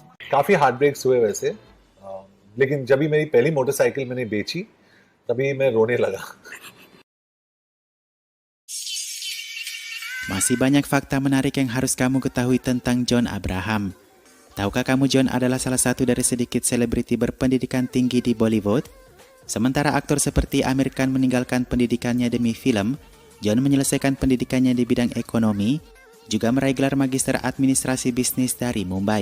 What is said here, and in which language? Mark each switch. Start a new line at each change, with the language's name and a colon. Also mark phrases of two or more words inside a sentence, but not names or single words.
Hindi: काफ़ी
English: heart breaks
Hindi: हुए वैसे, लेकिन जब भी मेरी पहली मोटरसाइकिल मैंने बेची तभी मैं रोने लगा.
Indonesian: Masih banyak fakta menarik yang harus kamu ketahui tentang John Abraham. Tahukah kamu John adalah salah satu dari sedikit selebriti berpendidikan tinggi di Bollywood? Sementara aktor seperti Amir Khan meninggalkan pendidikannya demi film, John menyelesaikan pendidikannya di bidang ekonomi, juga meraih gelar magister administrasi bisnis dari Mumbai.